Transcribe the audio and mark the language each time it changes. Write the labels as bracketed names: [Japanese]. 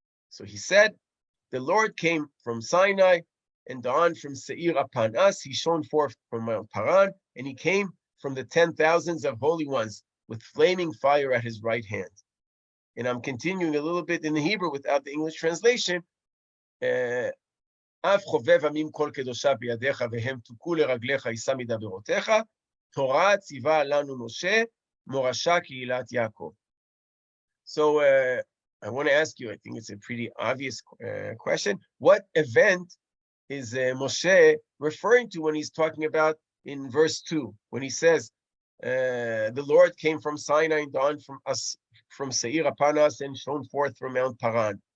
[English] So he said, the Lord came from Sinai and dawned from Seir upon us. He shone forth from Mount Paran, and he came from the 10,000s of holy ones with flaming fire at his right hand. And I'm continuing a little bit in the Hebrew without the English translation. [Hebrew] אף חובב עמים כל קדושה בידיך והם תוכו לרגליך יישא מדברותיך, תורה ציווה לנו משה, מורשה קהילת יעקב. [English] So I want to ask you, I think it's a pretty obvious question. What event is Moshe referring to when he's talking about in verse 2, when he says, the Lord came from Sinai and dawned from Seir upon us and shone forth from Mount Paran?